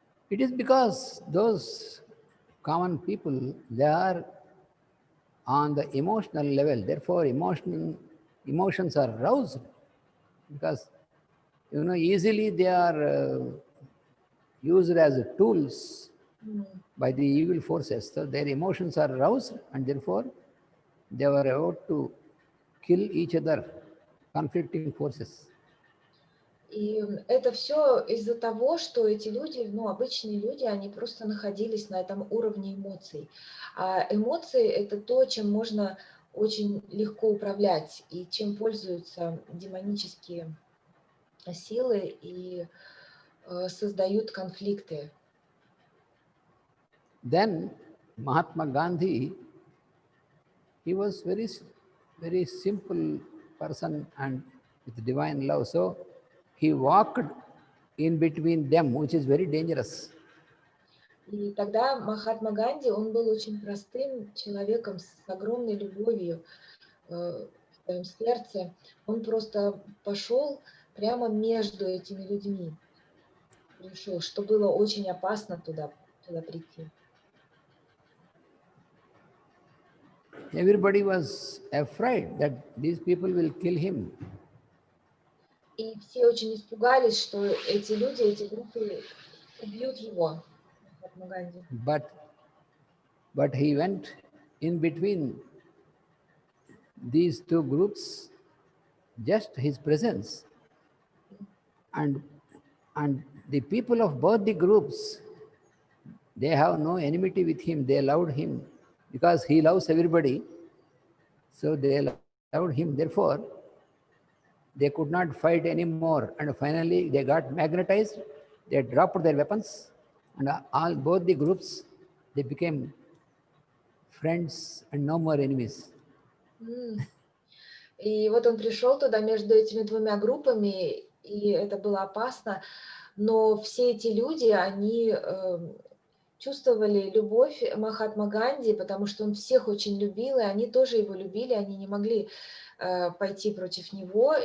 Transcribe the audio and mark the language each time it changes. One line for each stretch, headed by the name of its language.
English: It is because those common people, they are on the emotional level, therefore emotions are aroused because easily they are used as tools by the evil forces. So their emotions are aroused and therefore they were about to kill each other, conflicting forces.
Russian: И это все из-за того, что эти люди, обычные люди, они просто находились на этом уровне эмоций. А эмоции – это то, чем можно очень легко управлять и чем пользуются демонические силы и создают конфликты.
English: Then Mahatma Gandhi, he was very simple person and with divine love. So he walked in between them, which is very dangerous.
Russian: И тогда Махатма Ганди, он был очень простым человеком с огромной любовью в своем сердце. Он просто пошел прямо между этими людьми. Пришел, что было очень опасно туда прийти.
English: Everybody was afraid that these people will kill him.
Russian: И все очень испугались, что эти люди, эти группы убьют его. Махатма Ганди.
English: But he went in between these two groups, just his presence. And the people of both the groups, they have no enmity with him. They loved him because he loves everybody. So they loved him. Therefore, they could not fight anymore. And finally, they got magnetized. They dropped their weapons. And both the groups, they became friends and no more enemies.
Russian: И вот он пришел туда между этими двумя группами, и это было опасно. Но все эти люди, они чувствовали любовь Махатма Ганди, потому что он всех очень любил, и они тоже его любили, они не могли пойти против него.